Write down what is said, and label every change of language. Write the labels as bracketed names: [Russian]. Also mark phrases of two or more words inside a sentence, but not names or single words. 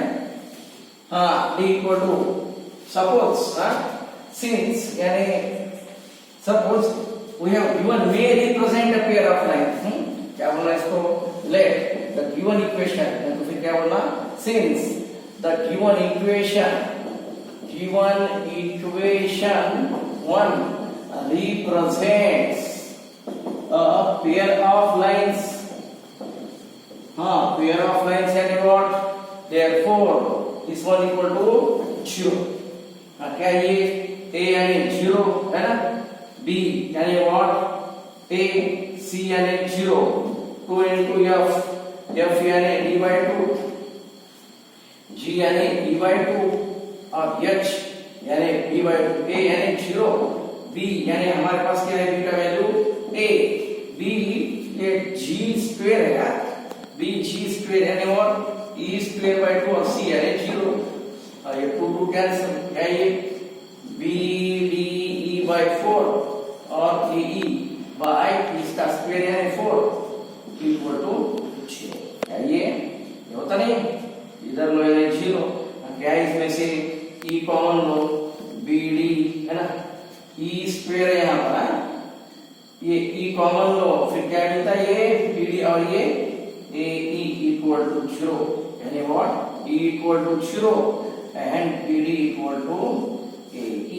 [English] हाँ d equal to suppose since यानी suppose we have given may represent a pair of lines. [Hindi] क्या बोलना इसको, [English] let the given equation [Hindi] तो फिर क्या बोलना, [English] since the given equation 1 represents a pair of lines। हाँ pair of lines यानी what, therefore this one equal to 0। [Hindi] क्या ये a यानी 0 है ना, b यानी what a, c यानी 0, 2 into f यानी d/2, g यानी d/2 और h यानी b/2, a यानी 0, b यानी हमारे पास क्या है b का वैल्यू a, b ये g स्क्वायर है यार, b g स्क्वायर यानी और e [English] square by [Hindi] 2 और c यानी 0 और ये 2 कैंसिल, क्या ये [English] b d e by 4 [Hindi] और [English] a e by [Hindi] इसका स्क्वायर यानी 4 [English] equal to [Hindi] 0। क्या ये होता नहीं, इधर लो यानी 0, क्या इसमें से e कॉमन लो bd है ना, e स्क्वायर है यहाँ पर ये e कॉमन लो फिर क्या मिलता है ये bd और ये ae [English] equal to [Hindi] 0 यानी [English] what e equal to 0 and bd equal to ae.